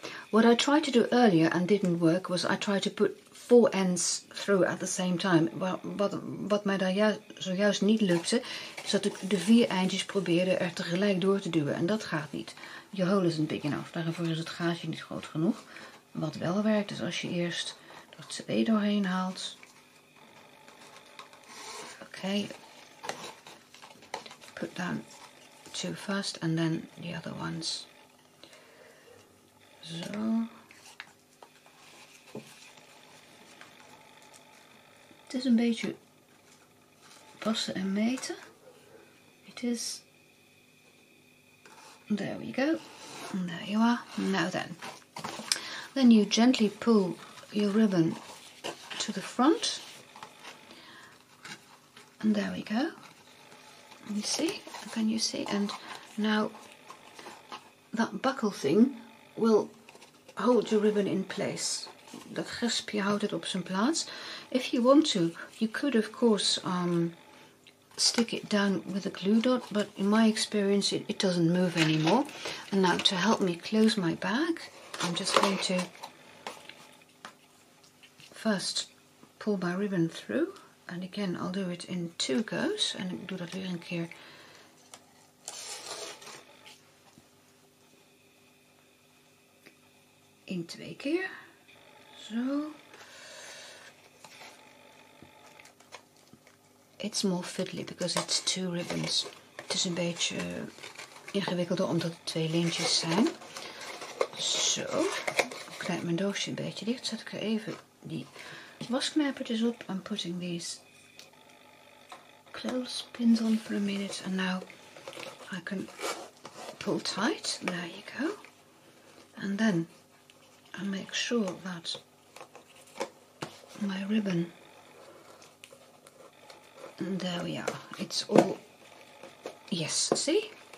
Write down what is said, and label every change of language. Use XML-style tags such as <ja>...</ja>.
<en>What I tried to do earlier and didn't work was I tried to put 4 ends through at the same time.</en> <nl>Wat mij daar zojuist niet lukte, is dat ik de 4 eindjes probeerde er tegelijk door te duwen. En dat gaat niet. Je</nl> <en>hole isn't big enough.</en> <nl>Daarvoor is het gaatje niet groot genoeg. Wat wel werkt is als je eerst er 2 doorheen haalt.</nl> <en>Okay. Put down 2 first and then the other ones.</en> <nl>Zo. Het is een beetje passen en meten.</nl> <en>It is. There we go. And there you are. Now then you gently pull your ribbon to the front. And there we go. You see? Can you see? And now that buckle thing will hold your ribbon in place.</en> <nl>Dat gespje houdt het op zijn plaats.</nl> <en>If you want to, you could of course stick it down with a glue dot, but in my experience it doesn't move anymore. And now to help me close my bag, I'm just going to first pull my ribbon through. And again, I'll do it in 2 goes.</en> <nl>En ik doe dat weer een keer. In 2 keer. Zo.</nl> <en>It's more fiddly because it's 2 ribbons.</en> <nl>Het is een beetje ingewikkelder omdat het 2 lintjes zijn. Zo. Ik knijp mijn doosje een beetje dicht. Zet ik er even die wasknijpertjes op.</nl> <en>I'm putting these clothespins on for a minute. And now I can pull tight. There you go. And then I make sure that my ribbon, and there we are, it's all, yes, see?</en>